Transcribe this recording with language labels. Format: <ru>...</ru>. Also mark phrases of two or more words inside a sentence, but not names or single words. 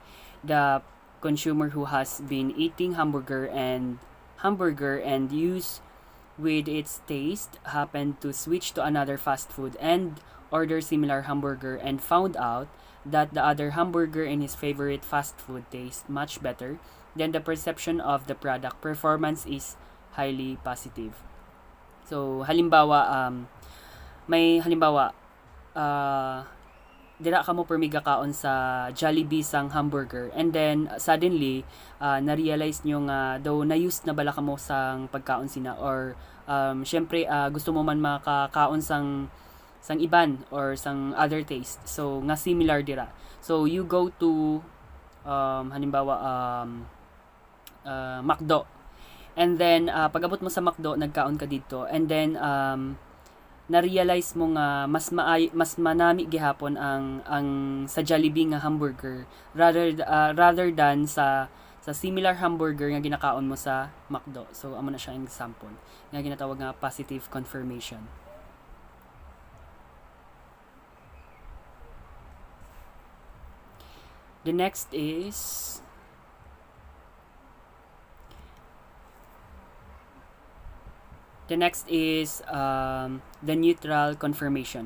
<en>The consumer who has been eating hamburger and used with its taste happened to switch to another fast food and order similar hamburger and found out that the other hamburger in his favorite fast food tastes much better, then the perception of the product performance is highly positive.</en> <hil>So halimbawa may halimbawa dira ka mo permiga kaon sa Jollibee sang hamburger</hil> <en>and then suddenly</en> <hil>na-realize nyo nga daw na-use na bala ka mo sang pagkaon sina or syempre gusto mo man makakaon sang iban or sang</hil> <en>other taste</en> <hil>so nga similar dira</hil> <en>so you go to</en> <hil>halimbawa McDo</hil> <en>and then</en> <hil>pag-abot mo sa McDo nagkaon ka dito</hil> <en>and then</en> <hil>na-realize mo nga mas manami gihapon ang sa Jollibee nga hamburger</hil> <en>rather than</en> <hil>sa</hil> <en>similar hamburger</en> <hil>nga ginakaon mo sa McDo. So amo na siya ang example nga ginatawag nga</hil> <en>positive confirmation. The next is the neutral confirmation.</en>